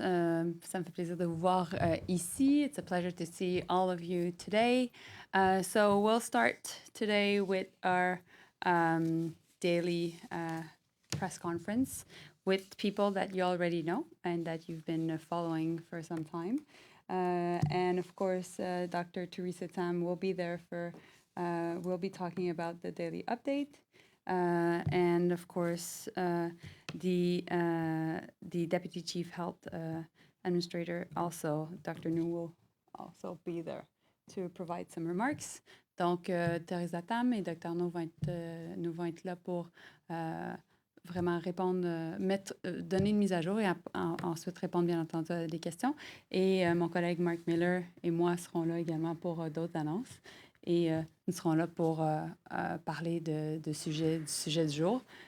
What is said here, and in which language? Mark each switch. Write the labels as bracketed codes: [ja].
[fr] Ça me fait plaisir de vous voir ici. [en] It's a pleasure to see all of you today. So we'll start today with our daily press conference with people that you already know and that you've been following for some time. And of course, Dr. Theresa Tam will be there we'll be talking about the daily update. And of course, the Deputy Chief Health Administrator, also, Dr. Njoo, will also be there to provide some remarks. [fr] Donc, Theresa Tam et Dr. Njoo vont être là pour vraiment répondre, donner une mise à jour et ensuite répondre bien entendu à des questions. Et mon collègue Mark Miller et moi serons là également pour d'autres annonces. Et nous serons là pour parler du sujet du jour.